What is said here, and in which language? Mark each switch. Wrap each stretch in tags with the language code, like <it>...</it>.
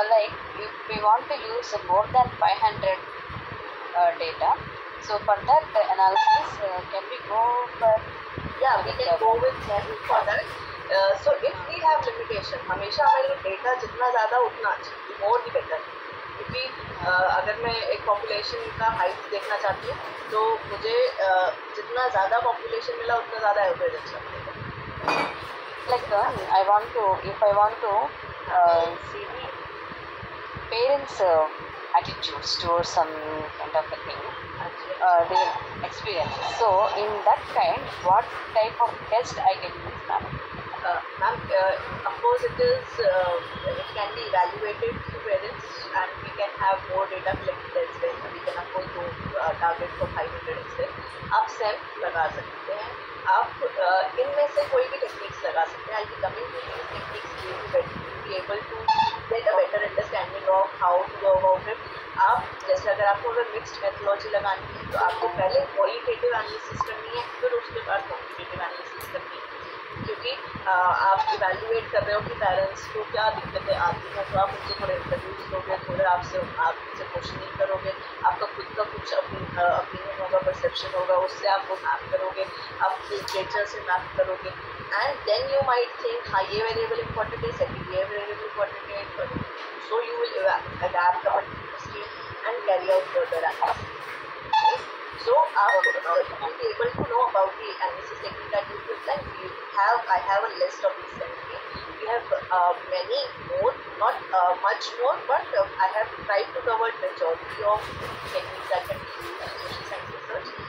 <en>Like if we want to use more than 500 data. So for that analysis, can we go for? Yeah, we can go with 10 for that. So if we have limitation,</en> <hi>हमेशा हमारे data जितना ज़्यादा उतना अच्छा,</hi> <en>more the better।</en> <hi>क्योंकि अगर मैं एक पॉपुलेशन का हाइट देखना चाहती हूँ तो मुझे जितना ज़्यादा पॉपुलेशन मिला उतना ज़्यादा एवरेज अच्छा मिलेगा।</hi> <en>Like if I want to see the parents' attitudes towards some kind of a thing, their experiences. So in that kind, what type of test I can use, ma'am? Ma'am, of course it can be evaluated through parents, and we can have more data collected as well. We can of course go target for 500 as well.</en> <hi>आप SEM लगा सकते हैं, आप इनमें से कोई भी techniques लगा सकते हैं।</hi> <en>I'll be coming to these techniques to be able to get a better understanding of how to go about it।</en> <hi>आप जैसे अगर आपको अगर मिक्स्ड मेथोडोलॉजी लगानी है तो आपको पहले क्वालिटेटिव एनालिसिस करनी है, फिर उसके बाद क्वांटिटेटिव एनालिसिस करनी है, क्योंकि आप इवैल्यूएट कर रहे हो कि पेरेंट्स को क्या दिक्कतें आती हैं, तो आप उनसे थोड़े इंटरव्यूज लोगे, थोड़े आपसे क्वेश्चनिंग करोगे, आपका खुद का कुछ ओपिनियन होगा, परसेप्शन होगा, उससे आप वो मैप करोगे, आप लिटरेचर से मैप करोगे,</hi> <en>and then you might think</en> <hi>हाँ ये वेरिएबल इंपॉर्टेंट है, सेकंड ये वेरिएबल इंपॉर्टेंट है,</hi> <en>So you will adapt the scheme and carry out further analysis. Okay? So to be able to know about the analysis technique that you present, I have a list of these 17. We have many more, not much more, but I have tried to cover majority of techniques that can be used in social science research.</en>